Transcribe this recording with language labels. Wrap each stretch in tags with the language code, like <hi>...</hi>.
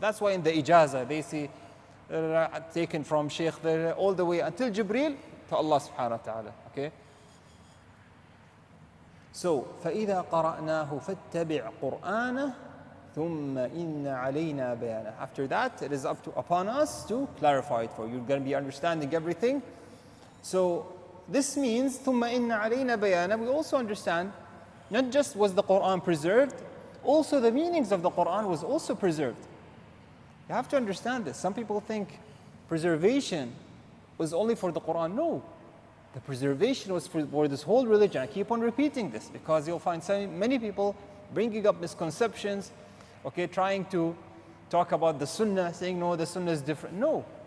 <en>That's why in the ijazah they say taken from Sheikh all the way until Jibreel to Allah subhanahu wa ta'ala. Okay.</en> <ar>So فَإِذَا قَرَأْنَاهُ فَاتَّبِعْ قُرْآنَهُ ثُمَّ إِنَّ عَلَيْنَا بَيَانَهُ.</ar> <en>After that, it is upon us to clarify it for you. You're going to be understanding everything. So this means</en> <ar>ثُمَّ إِنَّ عَلَيْنَا بَيَانَهُ.</ar> <en>We also understand not just was the Qur'an preserved, also the meanings of the Qur'an was also preserved. You have to understand this. Some people think preservation was only for the Qur'an. No. The preservation was for this whole religion. I keep on repeating this because you'll find so many people bringing up misconceptions, okay, trying to talk about the Sunnah, saying, no, the Sunnah is different. No.</en>